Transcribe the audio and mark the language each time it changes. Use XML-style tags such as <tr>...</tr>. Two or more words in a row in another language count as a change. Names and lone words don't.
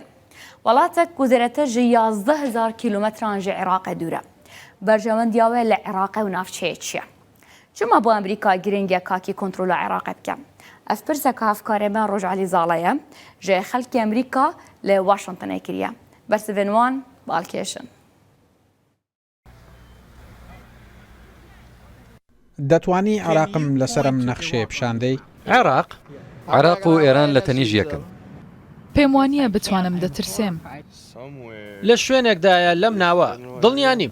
<ku>Welatek ku zêdetir ji 11,000 kîlometran ji Iraqê dûr e. Berjewendiya we li Iraqê û navçeyê çi ye? Çima bu Amerîka giringeka kî kontrola Iraqê bike? Ev pirseka hevkarê me Rojalî Zala ye ji xelkê Amerîka li Washingtonê kiriye. Bersivên wan balkêşin.</ku> <ckb>دەتوانی عراقم لەسرم نەخشێ پیشاندەی؟ عراق و ئێران لە تەنیژ یەکن. پێم وانییە بتوانم دەترسێم. لە شوێنێکدایە لەم ناوە دڵنیا نیم.</ckb>